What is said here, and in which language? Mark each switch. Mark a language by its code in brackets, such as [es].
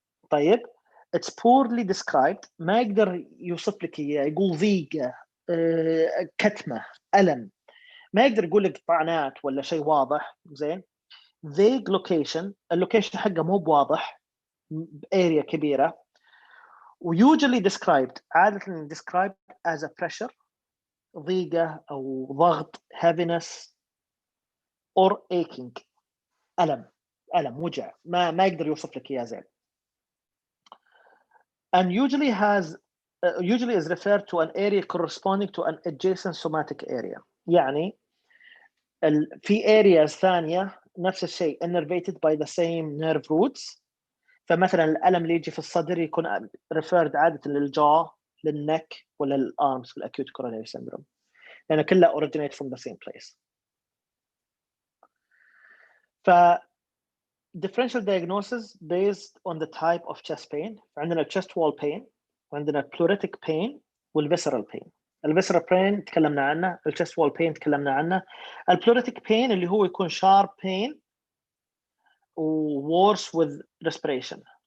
[ar] طيب [en] it's poorly described، [ar] ما يقدر يوصف لك اياه، يقول ضيقه، كتمه، الم، ما يقدر يقول لك طعنات ولا شيء واضح. زين vague location، اللوكيشن حقه مو بواضح، اريا كبيره. [en] وusually described، [ar] عاده [en] described as a pressure، [ar] ضيقه او ضغط، [en] heaviness or aching. [ar] ألم وجع ما يقدر يوصف لك إياه زين. [en] And usually is referred to an area corresponding to an adjacent somatic area. [ar] يعني في areas ثانية نفس الشيء innervated by the same nerve roots. فمثلا الألم اللي يجي في الصدر يكون referred عادة للجاw للneck ولا للarms في acute coronary syndrome لأن كلها originate from the same place. [en] ف differential diagnosis based on the type of chest pain. [ar] عندنا chest wall pain وعندنا pleuritic pain والvisceral pain. الvisceral pain تكلمنا عنه، chest wall pain تكلمنا عنه. pleuritic pain اللي هو يكون sharp pain و [en] worse with respiration.